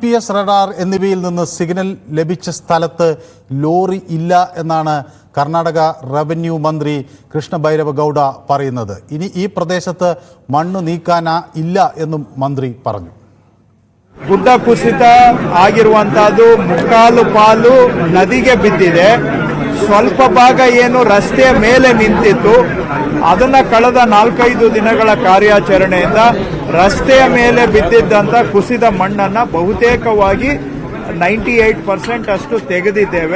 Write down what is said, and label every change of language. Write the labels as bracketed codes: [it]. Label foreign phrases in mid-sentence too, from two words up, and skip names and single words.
[ml] GPS റഡാർ എന്നിവയിൽ നിന്ന് സിഗ്നൽ ലഭിച്ച സ്ഥലത്ത് ലോറി ഇല്ല എന്നാണ് കർണാടക റവന്യൂ മന്ത്രി കൃഷ്ണ ബൈരവ ಗೌಡ പറയുന്നത്. ഇനി ഈ പ്രദേശത്ത് മണ്ണ് നീക്കാൻ ഇല്ല എന്നും മന്ത്രി പറഞ്ഞു. [kn] ಗುಡ್ಡ ಕುಸಿತ ಆಗಿರುವಂತದ್ದು ಮುಕ್ಕಾಲು ಪಾಲು ನದಿಗೆ ಬಿದ್ದಿದೆ. ಸ್ವಲ್ಪ ಭಾಗ ಏನು ರಸ್ತೆಯ ಮೇಲೆ ನಿಂತಿತ್ತು, ಅದನ್ನ ಕಳೆದ 4-5 ದಿನಗಳ ಕಾರ್ಯಾಚರಣೆಯಿಂದ ರಸ್ತೆಯ ಮೇಲೆ ಬಿದ್ದಿದ್ದಂತ ಕುಸಿದ ಮಣ್ಣನ್ನ ಬಹುತೇಕವಾಗಿ 98% ಅಷ್ಟು ತೆಗೆದಿದ್ದೇವೆ.